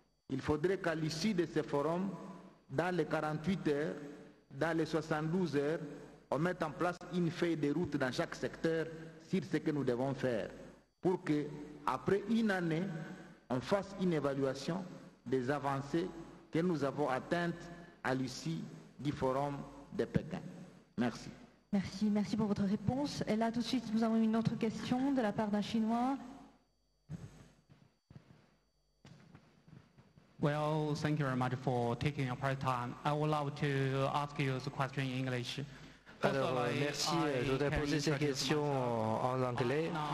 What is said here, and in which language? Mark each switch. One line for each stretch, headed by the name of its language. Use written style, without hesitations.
French: Il faudrait qu'à l'issue de ces forums, dans les 48 heures, dans les 72 heures, on mette en place une feuille de route dans chaque secteur sur ce que nous devons faire pour que, après une année, on fasse une évaluation des avancées que nous avons atteintes à l'issue du forum de Pékin. Merci. Merci pour votre réponse. Et là, tout de suite, nous avons une autre question de la part d'un Chinois.
English: Well, thank you very much for taking your time. I would love to ask you the question in English.
French: Alors, merci. Je voudrais poser cette question en anglais.